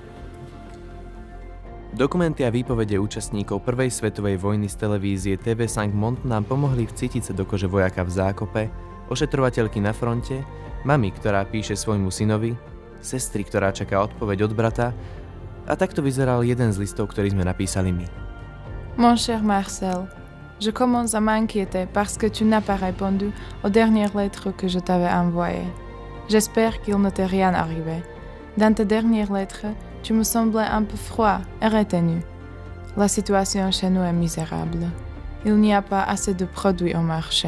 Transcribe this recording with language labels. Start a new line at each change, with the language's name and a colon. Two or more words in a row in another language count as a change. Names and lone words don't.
Slovak: Dokumenty a výpovede účastníkov Prvej svetovej vojny z televízie TV5 Monde nám pomohli vcítiť sa do kože vojaka v zákope, ošetrovateľky na fronte, mami, ktorá píše svojmu synovi, sestry, ktorá čaká odpoveď od brata, a takto vyzeral jeden z listov, ktorý sme napísali my.
French: Mon cher Marcel, je commence à m'inquiéter parce que tu n'as pas répondu aux dernières lettres que je t'avais envoyées. J'espère qu'il ne t'est rien arrivé. Dans tes dernières lettres, tu me semblais un peu froid et retenu. La situation chez nous est misérable. Il n'y a pas assez de produits au marché.